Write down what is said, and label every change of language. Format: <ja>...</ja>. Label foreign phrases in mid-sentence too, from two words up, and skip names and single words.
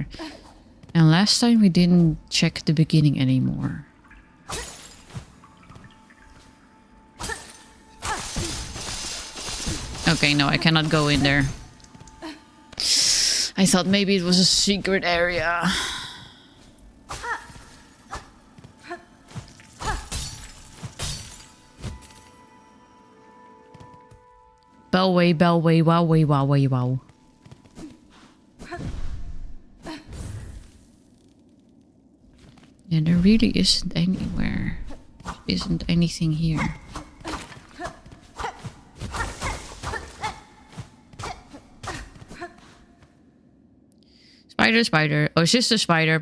<en>And last time we didn't check the beginning anymore. Okay, no, I cannot go in there. I thought maybe it was a secret area. Bellway, bellway, wowway, wowway, wow. Yeah, there really isn't anywhere. There isn't anything here. Spider, spider. Oh, sister spider.</en>